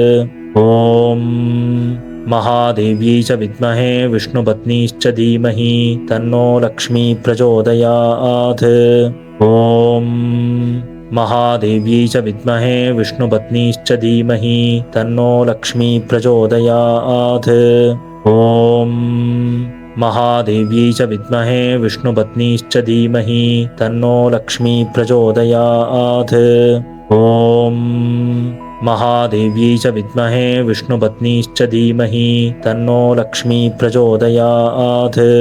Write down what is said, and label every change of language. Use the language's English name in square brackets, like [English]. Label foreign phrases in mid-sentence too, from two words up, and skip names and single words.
[Sanskrit] ఓం మహాదేవ్యై చ విద్మహే విష్ణుపత్నీశ్చ ధీమహి తన్నో లక్ష్మీ ప్రచోదయాత్. ఓం మహాదేవ్యై చ విద్మహే విష్ణుపత్నీశ్చ ధీమహి తన్నో లక్ష్మీ ప్రచోదయాత్. ఓం महादेव्यै च विद्महे विष्णुपत्नीश्च धीमहि तन्नो लक्ष्मी प्रचोदयात्। ॐ महादेव्यै च विद्महे विष्णुपत्नीश्च धीमहि तन्नो लक्ष्मी प्रचोदयात्।